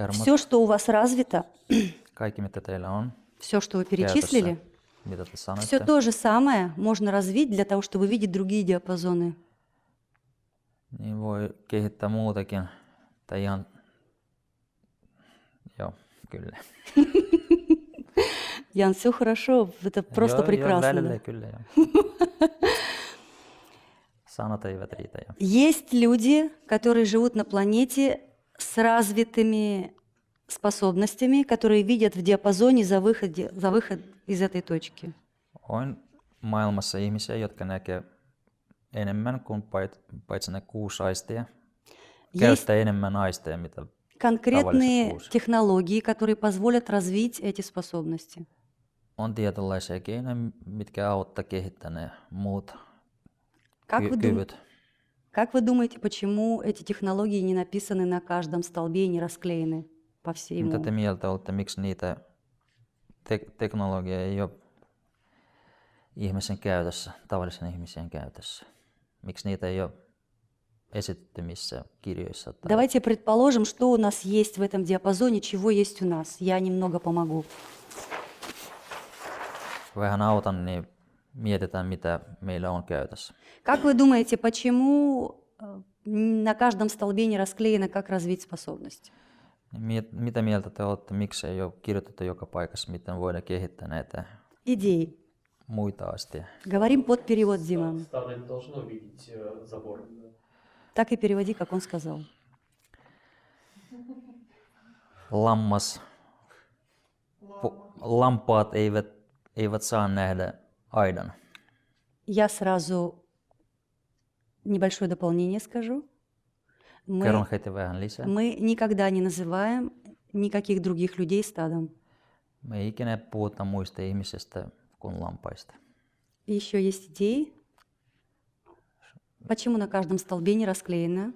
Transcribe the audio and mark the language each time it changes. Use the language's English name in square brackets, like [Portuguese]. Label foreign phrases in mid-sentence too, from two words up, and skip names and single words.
[Finnish] Hermot. [Russian] все, что у вас развито, [Finnish] Kaikki, mitä teillä on [Russian] все, что вы [Finnish] käytössä, [Russian] перечислили, [Finnish] mitä te [Russian] все [Finnish] sanoitte, [Russian] то же самое можно развить для того, чтобы видеть другие диапазоны. [Finnish] niin voi kehittää muutakin. Tai ihan, joo, kyllä. [Russian] Ян, все хорошо, это просто [Finnish] Joo, [Russian] прекрасно. [Finnish] välillä kyllä, joo. Sanat eivät riitä, joo. [Russian] Есть люди, которые живут на планете с развитыми способностями, которые видят в диапазоне за выход из этой точки. [Finnish] On maailmassa ihmisiä, jotka näkee enemmän kuin paitsi ne 6 aistia. [Russian] Есть [Finnish] Käyttää enemmän aisteja, mitä [Russian] конкретные [Finnish] tavalliset 6. [Russian] технологии, которые позволят развить эти способности. [Finnish] On tietynlaisia keinoja, mitkä auttaa kehittämään ne muut [Russian] Как [Finnish] kyvyt. [Russian] вы думаете, почему эти технологии не написаны на каждом столбе и не расклеены по [Finnish] Mitä [Russian] всему. [Finnish] te mieltä olette, miksi niitä teknologia ei ole ihmisen käytössä, tavallisen ihmisen käytössä? Miksi niitä ei ole esitetty missään kirjoissa? Tai [Russian] Давайте предположим, что у нас есть в этом диапазоне, чего есть у нас. Я немного помогу. [Finnish] vähän autan, niin mietitään, mitä meillä on käytössä. [Russian] Как вы думаете, почему на каждом столбе не расклеено, как развить способность? [Finnish] Mitä mieltä te olette, miksi ei ole kirjoitettu joka paikassa, miten voidaan kehittää näitä [Russian] Идеи. [Finnish] muita asteja? [Russian] Говорим под перевод, Дима. Стадо не должно видеть забор. Так и переводи, как он сказал. [Finnish] Lampaat eivät saa nähdä aidan. [Russian] Я сразу небольшое дополнение скажу. [Finnish] Kerron heti vähän lisää. [Russian] Мы никогда не называем никаких других людей стадом. [Finnish] Me ei ikinä puhuta muista ihmisistä kuin lampaista. [Russian] И еще есть идеи. Почему на каждом столбе не расклеено?